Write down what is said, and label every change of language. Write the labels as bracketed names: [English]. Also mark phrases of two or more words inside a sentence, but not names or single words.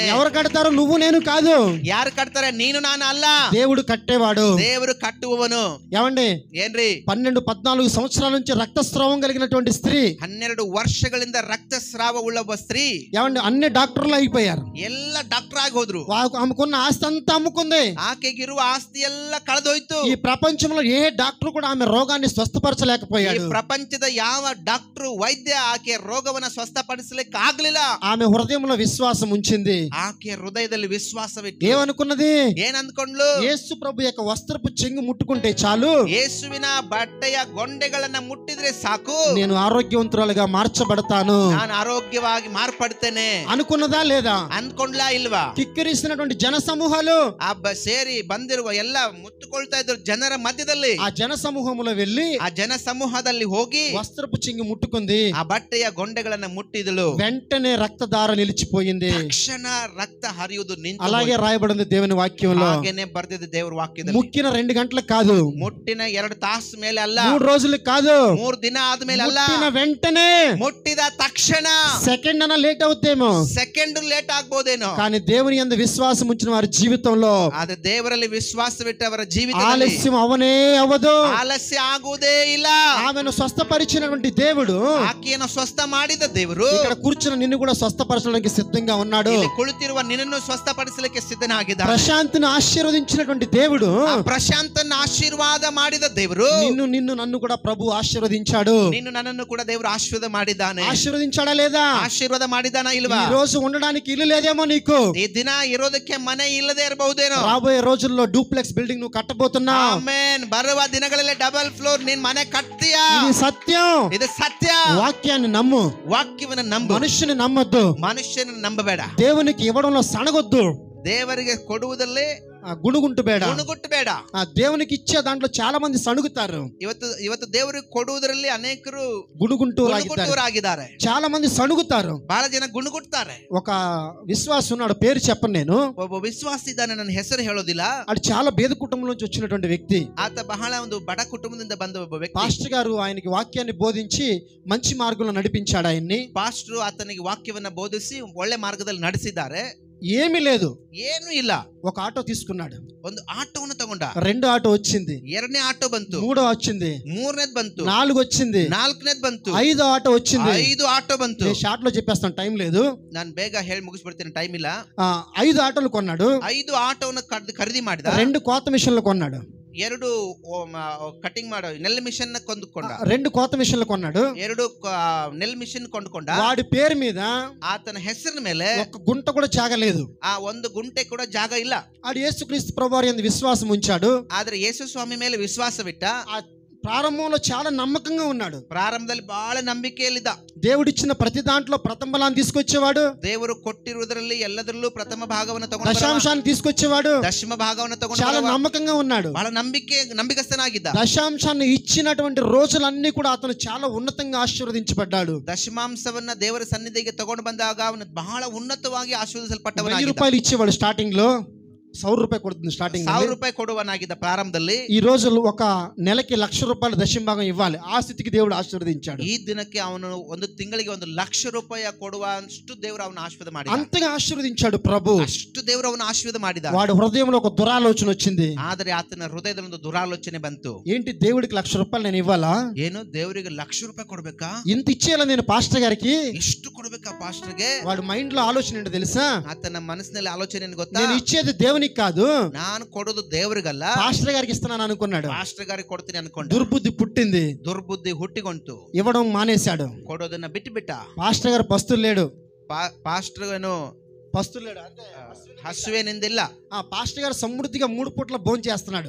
[Telugu] ఎవరు కడతారు? నువ్వు నేను కాదు. [Kannada] ಯಾರು ಕಟ್ತಾರೆ? ನೀನು ನಾನು ಅಲ್ಲ. [Telugu] దేవుడు కట్టేవాడు. [Kannada] ದೇವರು ಕಟ್ಟುವವನು. [Telugu] ఏమండి, [Kannada] ಏನ್ರಿ? [Telugu] 12-14 సంవత్సరాల నుంచి రక్తస్రావం కలిగినటువంటి స్త్రీ, [Kannada] 12 ವರ್ಷಗಳಿಂದ ರಕ್ತಸ್ರಾವ ಉಳ್ಳ ಒಬ್ಬ ಸ್ತ್ರೀ, [Telugu] ఏమండి అన్ని డాక్టర్లు అయిపోయారు. [Kannada] ಎಲ್ಲ ಡಾಕ್ಟರ್ ಆಗಿ ಹೋದ್ರು. [Telugu] ఆమెకున్న ఆస్తి అంతా అమ్ముకుంది. [Kannada] ಆಕೆಗಿರುವ ಆಸ್ತಿ ಎಲ್ಲ ಕಳೆದೋಯ್ತು. [Telugu] ఈ ప్రపంచంలో ఏ డాక్టర్ కూడా ఆమె రోగాన్ని [Kannada] ಈ [Telugu] స్వస్థపరచలేకపోయాడు. [Kannada] ಪ್ರಪಂಚದ ಯಾವ ಡಾಕ್ಟರ್ ವೈದ್ಯ ಆಕೆ ರೋಗವನ್ನ ಸ್ವಸ್ಥಪಡಿಸಲಿಕ್ಕೆ ಆಗ್ಲಿಲ್ಲ. [Telugu] ఆమె హృదయంలో విశ్వాసం ఉంచింది. [Kannada] ಆಕೆ ಹೃದಯದಲ್ಲಿ ವಿಶ್ವಾಸವಿಟ್ಟು [Telugu] ఏమనుకున్నది? [Kannada] ಏನ್ ಅಂದ್ಕೊಂಡ್ಲು? [Telugu] యేసు ప్రభు యొక్క వస్త్రపు చెంగు ముట్టుకుంటే చాలు, [Kannada] ಯೇಸುವಿನ ಬಟ್ಟೆಯ ಗೊಂಡೆಗಳನ್ನ ಮುಟ್ಟಿದ್ರೆ ಸಾಕು, [Telugu] నేను ఆరోగ్యవంతురాలుగా మార్చబడతాను [Kannada] ನಾನು ಆರೋಗ್ಯವಾಗಿ ಮಾರ್ಪಡ್ತೇನೆ [Telugu] అనుకున్నదా లేదా? [Kannada] ಅಂದ್ಕೊಂಡ್ಲಾ ಇಲ್ವಾ? [Telugu] కిక్కిరిస్తున్నటువంటి జన సమూహాలు [Kannada] ಸೇರಿ ಬಂದಿರುವ ಎಲ್ಲ ಮುತ್ತುಕೊಳ್ತಾ ಇದ್ರು ಜನರ ಮಧ್ಯದಲ್ಲಿ. [Telugu] ఆ జన సమూహములో వెళ్ళి [Kannada] ಆ ಜನ ಸಮೂಹದಲ್ಲಿ ಹೋಗಿ [Telugu] వస్త్రపు చెంగు ముట్టుకుంది. [Kannada] ಆ ಬಟ್ಟೆಯ ಗೊಂಡೆಗಳನ್ನ ಮುಟ್ಟಿದಳು. [Telugu] వెంటనే రక్తధార నిలిచిపోయింది. [Kannada] ತಕ್ಷಣ ರಕ್ತ ಹರಿಯುವುದು ನಿಂತು [Telugu] అలాగే రాయబడింది దేవుని వాక్యంలో. [Kannada] ಹಾಗೇನೆ ಬರ್ದಿದೆ ದೇವರ ವಾಕ್ಯದಲ್ಲಿ. [Telugu] ముక్కిన 2 గంటలకు కాదు, [Kannada] ಮುಟ್ಟಿನ 2 ತಾಸು ಮೇಲೆ ಅಲ್ಲ, [Telugu] 3 రోజులకు కాదు, [Kannada] 3 ದಿನ ಆದ್ಮೇಲೆ ಅಲ್ಲ, [Telugu] ముట్టిన వెంటనే, [Kannada] ಮುಟ್ಟಿದ ತಕ್ಷಣ. [Telugu] సెకండ్ అన్న లేట్ అవుతేమో, [English] second late [Kannada] ಆಗ್ಬೋದೇನೋ, [Telugu] కానీ దేవుని యందు విశ్వాసం ఉంచిన వారి జీవితంలో [Kannada] ಆದ್ರೆ ದೇವರಲ್ಲಿ ವಿಶ್ವಾಸವಿಟ್ಟವರ ಜೀವಿತದಲ್ಲಿ [Telugu] ఆలస్యం అవనే అవ్వదు. [Kannada] ಆಲಸ್ಯ ಆಗುವುದೇ ಇಲ್ಲ. [Telugu] ఆమెను స్వస్థపరిచినటువంటి దేవుడు [Kannada] ಆಕೆಯನ್ನು ಸ್ವಸ್ಥ ಮಾಡಿದ ದೇವರು [Telugu] ఇక్కడ కూర్చున్న నిన్ను కూడా స్వస్థపరచడానికి సిద్ధంగా ఉన్నాడు. [Kannada] ಇಲ್ಲಿ ಕುಳಿತಿರುವ ನಿನ್ನನ್ನು ಸ್ವಸ್ಥಪಡಿಸಲಿಕ್ಕೆ ಸಿದ್ಧನಾಗಿದ್ದಾನೆ. [Telugu] ప్రశాంతిని ఆశీర్వదించినటువంటి దేవుడు, [Kannada] ಆ ಪ್ರಶಾಂತನ ಆಶೀರ್ವಾದ ಮಾಡಿದ ದೇವರು [Telugu] నిన్ను నన్ను కూడా ప్రభు ఆశీర్వదించాడు. [Kannada] ನಿನ್ನು ನನ್ನನ್ನು ಕೂಡ ದೇವರು ಆಶೀರ್ವಾದ ಮಾಡಿದ್ದಾನೆ. [Telugu] ఆశీర్వదించాడా లేదా? [Kannada] ಆಶೀರ್ವಾದ ಮಾಡಿದಾನ ಇಲ್ವಾ? [Telugu] ఈ రోజు ఉండడానికి ఇల్లు లేదేమో నీకు, [Kannada] ಈ ದಿನ ಇರೋದಕ್ಕೆ ಮನೆ ಇಲ್ಲದೆ ಇರಬಹುದೇನೋ. [Telugu] రాబోయే రోజుల్లో [English] duplex building [Telugu] నువ్వు కట్టబోతున్నా. [Kannada] ಆಮೆನ್. ಬರುವ ದಿನಗಳಲ್ಲಿ [English] double floor [Kannada] ನೀನ್ ಮನೆ ಕಟ್ತೀಯಾ? [Telugu] ఇది సత్యం. [Kannada] ಇದು ಸತ್ಯ. [Telugu] వాక్యాన్ని నమ్ము, [Kannada] ವಾಕ್ಯವನ್ನು ನಂಬು. [Telugu] మనుషుని నమ్మొద్దు, [Kannada] ಮನುಷ್ಯನ ನಂಬಬೇಡ. [Telugu] దేవునికి ఇవ్వడంలో సనగొద్దు, [Kannada] ದೇವರಿಗೆ ಕೊಡುವುದಲ್ಲೇ ಗುಣುಗುಂಟು ಬೇಡ, ಗುಣಗುಟ್ಟು ಬೇಡ. [Telugu] దేవునికి ఇచ్చే దాంట్లో చాలా మంది సణుగుతారు. [Kannada] ಇವತ್ತು ದೇವರಿಗೆ ಕೊಡುವುದರಲ್ಲಿ ಅನೇಕರು [Telugu] గుణుగుంటూరాగిದ್ದಾರೆ, చాలా మంది సణుగుతారు. [Kannada] ಬಹಳ ಜನ ಗುಣಗುಟ್ತಾರೆ. [Telugu] ఒక విశ్వాసం ఉన్నాడు, పేరు చెప్పను నేను. [Kannada] ಒಬ್ಬ ವಿಶ್ವಾಸ ಇದ್ದಾನೆ, ನನ್ನ ಹೆಸರು ಹೇಳೋದಿಲ್ಲ. [Telugu] అది చాలా పేద కుటుంబం నుంచి వచ్చినటువంటి వ్యక్తి. [Kannada] ಆತ ಬಹಳ ಒಂದು ಬಡ ಕುಟುಂಬದಿಂದ ಬಂದ ಒಬ್ಬ ವ್ಯಕ್ತಿ. [Telugu] పాస్టర్ గారు ఆయనకి వాక్యాన్ని బోధించి మంచి మార్గంలో నడిపించాడు ఆయన్ని. [Kannada] ಪಾಸ್ಟರ್ ಆತನಿಗೆ ವಾಕ್ಯವನ್ನ ಬೋಧಿಸಿ ಒಳ್ಳೆ ಮಾರ್ಗದಲ್ಲಿ ನಡೆಸಿದ್ದಾರೆ. [Telugu] ఏమీ లేదు, [Kannada] ಏನು ಇಲ್ಲ. [Telugu] ఒక ఆటో తీసుకున్నాడు, [Kannada] ಒಂದು ಆಟೋವನ್ನು ತಗೊಂಡ. [Telugu] 2 ఆటో వచ్చింది, [Kannada] 2ನೇ ಆಟೋ ಬಂತು, [Telugu] 3 వచ్చింది, [Kannada] 3ನೇದ್ ಬಂತು, [Telugu] 4 వచ్చింది, [Kannada] 4ನೇದ್ ಬಂತು, [Telugu] 5 ఆటో వచ్చింది. [Kannada] 5 ಆಟೋ ಬಂತು. [Telugu] షార్ట్ లో చెప్పేస్తాను, టైం లేదు, [Kannada] ನಾನು ಬೇಗ ಹೇಳಿ ಮುಗಿಸ್ಬಿಡ್ತೀನಿ, ಟೈಮ್ ಇಲ್ಲ. [Telugu] 5 ఆటోలు కొన్నాడు, [Kannada] 5 ಆಟೋವನ್ನು ಖರೀದಿ ಮಾಡಿದ. [Telugu] 2 కోత మిషన్లు కొన్నాడు, [Kannada] 2 ಕಟಿಂಗ್ ಮಾಡೋ ನೆಲ್ ಮಿಷನ್ ಕೊಂಡುಕೊಂಡ. [Telugu] 2 కోత మిషన్లు కొన్నాడు, [Kannada] 2 ನೆಲ್ ಮಿಷನ್ ಕೊಂಡುಕೊಂಡ. [Telugu] వాడి పేరు మీద [Kannada] ಆತನ ಹೆಸರಿನ ಮೇಲೆ [Telugu] ఒక గుంట కూడా జాగలేదు. [Kannada] ಆ ಒಂದು ಗುಂಟೆ ಕೂಡ ಜಾಗ ಇಲ್ಲ. [Telugu] ఆడు యేసుక్రీస్తు ప్రభువారి యందు విశ్వాసం ఉంచాడు. [Kannada] ಆದ್ರೆ ಯೇಸು ಸ್ವಾಮಿ ಮೇಲೆ ವಿಶ್ವಾಸವಿಟ್ಟ. [Telugu] ప్రారంభంలో చాలా నమ్మకంగా ఉన్నాడు. [Kannada] ಪ್ರಾರಂಭದಲ್ಲಿ ಬಹಳ ನಂಬಿಕೆಯಲ್ಲಿದ್ದ. [Telugu] దేవుడిచ్చిన ప్రతి దాంట్లో ప్రథమ ఫలాన్ని తీసుకొచ్చేవాడు. [Kannada] ದೇವರು ಕೊಟ್ಟಿರುವುದರಲ್ಲಿ ಎಲ್ಲದರಲ್ಲೂ ಪ್ರಥಮ ಭಾಗವನ್ನು ತಗೊಂಡು [Telugu] దశాంశాన్ని తీసుకొచ్చేవాడు. [Kannada] ದಶಮ ಭಾಗವನ್ನು ತಗೊಂಡು [Telugu] చాలా నమ్మకంగా ఉన్నాడు. [Kannada] ಬಹಳ ನಂಬಿಕಸ್ಥನಾಗಿದ್ದ. [Telugu] దశాంశాన్ని ఇచ్చినటువంటి రోజులన్నీ కూడా అతను చాలా ఉన్నతంగా ఆశీర్వదించబడ్డాడు. [Kannada] ದಶಮಾಂಶವನ್ನ ದೇವರ ಸನ್ನಿಧಿಗೆ ತಗೊಂಡು ಬಂದಾಗ ಅವನು ಬಹಳ ಉನ್ನತವಾಗಿ ಆಶೀರ್ವದಿಸಲ್ಪಟ್ಟವನಾಗಿದ್ದ. [Telugu] 1000 రూపాయలు ఇచ్చేవాడు స్టార్టింగ్ లో, 100 రూపాయలు కొడుతుంది స్టార్టింగ్, [Kannada] 1000 ರೂಪಾಯಿ ಕೊಡುವನಾಗಿದ್ದ ಪ್ರಾರಂಭದಲ್ಲಿ. [Telugu] ఈ రోజు ఒక నెలకి 1,00,000 రూపాయలు దశమ భాగం ఇవ్వాలి. ఆ స్థితికి దేవుడు ఆశీర్వదించాడు. [Kannada] ఈ ದಿನಕ್ಕೆ ಅವನು ಒಂದು ತಿಂಗಳಿಗೆ 1,00,000 ರೂಪಾಯಿ ಕೊಡುವ ಅಷ್ಟು ದೇವರು ಅವನ ಆಶೀರ್ವಾದ ಮಾಡಿದ. [Telugu] అంతగా ఆశీర్వదించాడు ప్రభు. [Kannada] ಅಷ್ಟು ದೇವರು ಅವನ ಆಶೀರ್ವಾದ ಮಾಡಿದ. [Telugu] వాడి హృదయంలో ఒక దురాలోచన వచ్చింది. [Kannada] ಆದರೆ ಆತನ ಹೃದಯದಲ್ಲಿ ಒಂದು ದುರಾಲೋಚನೆ ಬಂತು. [Telugu] ఏంటి, దేవుడికి 1,00,000 రూపాయలు నేను ఇవ్వాలా? [Kannada] ಏನು, ದೇವರಿಗೆ 1,00,000 ರೂಪಾಯಿ ಕೊಡ್ಬೇಕಾ? [Telugu] ఇంత ఇచ్చేయాలా నేను పాస్టర్ గారికి? [Kannada] ಎಷ್ಟು ಕೊಡ್ಬೇಕಾ ಪಾಸ್ಟರ್ಗೆ? [Telugu] వాడి మైండ్ లో ఆలోచన ఏంటో తెలుసా? [Kannada] ಆತನ ಮನಸ್ಸಿನಲ್ಲಿ ಆಲೋಚನೆ ಏನು ಗೊತ್ತಾ? [Telugu] నేను ఇచ్చేది దేవునికి కాదు, [Kannada] ನಾನು ಕೊಡೋದು ದೇವರಿಗಲ್ಲ, [Telugu] పాస్టర్ గారికి ఇస్తున్నాను అనుకున్నాడు. [Kannada] ಪಾಸ್ಟರ್ ಗಾರಿಗೆ ಕೊಡ್ತೀನಿ ಅನ್ಕೊಂಡ. [Telugu] దుర్బుద్ధి పుట్టింది, [Kannada] ದುರ್ಬುದ್ಧಿ ಹುಟ್ಟಿಕೊಂತು, [Telugu] ఇవ్వడం మానేశాడు. [Kannada] ಕೊಡೋದನ್ನ ಬಿಟ್ಟು ಬಿಟ್ಟ. [Telugu] పాస్టర్ గారు పస్తులు లేడు, [Kannada] ಪಾಸ್ಟರ್ ಏನು [Telugu] పస్తులు లేడు అంటే [Kannada] ಹಸುವೇನಿಂದಿಲ್ಲ. [Telugu] పాస్టర్ గారు సమృద్ధిగా 3 పూట్ల భోజనం చేస్తున్నాడు.